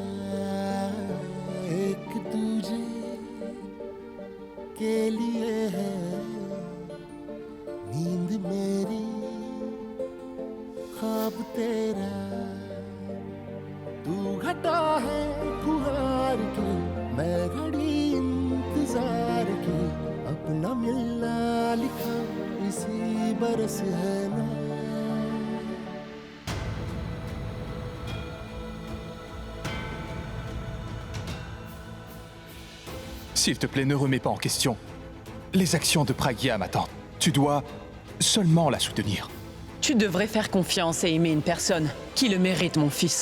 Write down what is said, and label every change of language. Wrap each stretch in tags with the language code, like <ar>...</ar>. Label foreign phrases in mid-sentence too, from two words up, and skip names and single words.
<hi>एक दूजे के लिए है नींद मेरी ख्वाब तेरा तू घटा है गुहार की मैं घड़ी इंतजार की अपना मिलना लिखा इसी बरस है ना</hi> <fr>S'il te plaît, ne remets pas en question les actions de Pragya, ma tante. Tu dois seulement la soutenir. Tu devrais faire confiance et aimer une personne qui le mérite, mon fils.</fr>